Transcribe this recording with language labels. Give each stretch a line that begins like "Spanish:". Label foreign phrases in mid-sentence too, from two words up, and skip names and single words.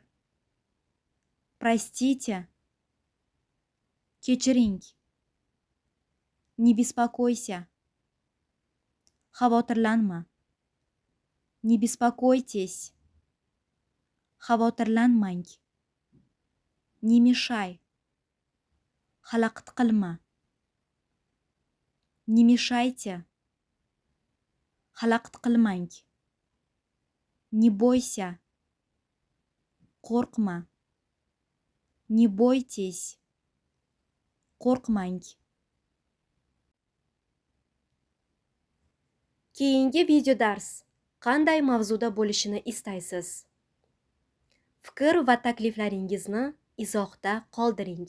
Russian: Простите. Kechiring. Не беспокойся. Xavotirlanma. Не беспокойтесь. Xavotirlanmang. Не мешай.
Uzbek: Xalaqit qilma.
Russian: Не мешайте.
Uzbek: Xalaqit qilmang.
Russian: Не бойся. Qo'rqma. Не бойтесь.
Uzbek: Qo'rqmang. Keyingi video dars qanday mavzuda bo'lishini istaysiz? Fikr va takliflaringizni izohda qoldiring.